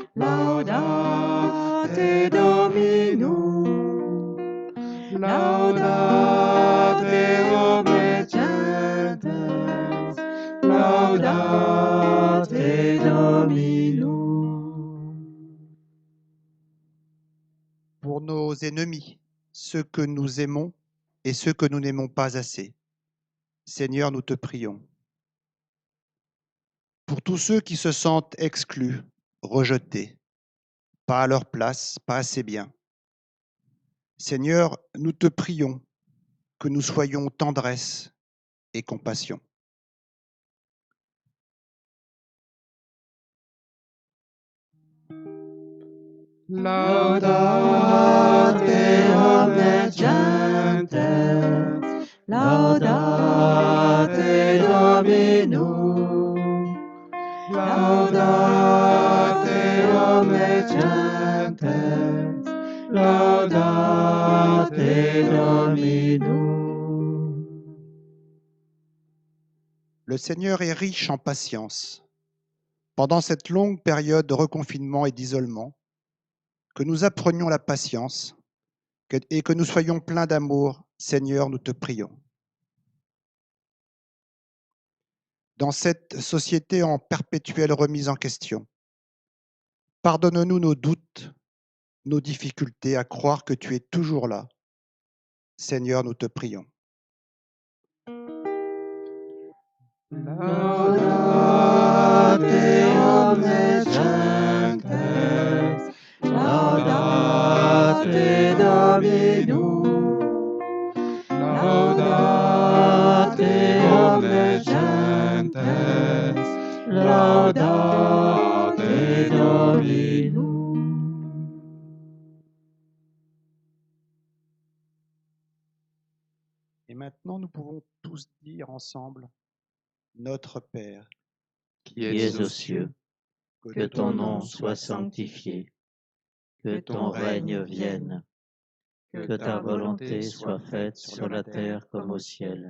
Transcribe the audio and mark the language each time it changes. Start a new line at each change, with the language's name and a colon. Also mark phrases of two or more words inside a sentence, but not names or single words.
Latin: Laudate Dominum. laudate omnes gentes, laudate Dominum.
French: Pour nos ennemis, ceux que nous aimons et ceux que nous n'aimons pas assez. Seigneur, nous te prions. Pour tous ceux qui se sentent exclus, rejetés, pas à leur place, pas assez bien. Seigneur, nous te prions que nous soyons tendresse et compassion.
Latin: Laudate omnes gentes, laudate Dominum. Laudate omnes gentes, laudate Dominum.
French: Le Seigneur est riche en patience. Pendant cette longue période de reconfinement et d'isolement, que nous apprenions la patience et que nous soyons pleins d'amour, Seigneur, nous te prions. Dans cette société en perpétuelle remise en question, pardonne-nous nos doutes, nos difficultés à croire que tu es toujours là. Seigneur, nous te prions.
Latin: Laudate omnes gentes, laudate Dominum. Laudate omnes gentes, laudate Dominum.
French: Et maintenant, nous pouvons tous dire ensemble, Notre Père, qui es aux cieux, que ton nom soit sanctifié, que ton règne vienne, que ta volonté soit faite sur la terre comme au ciel.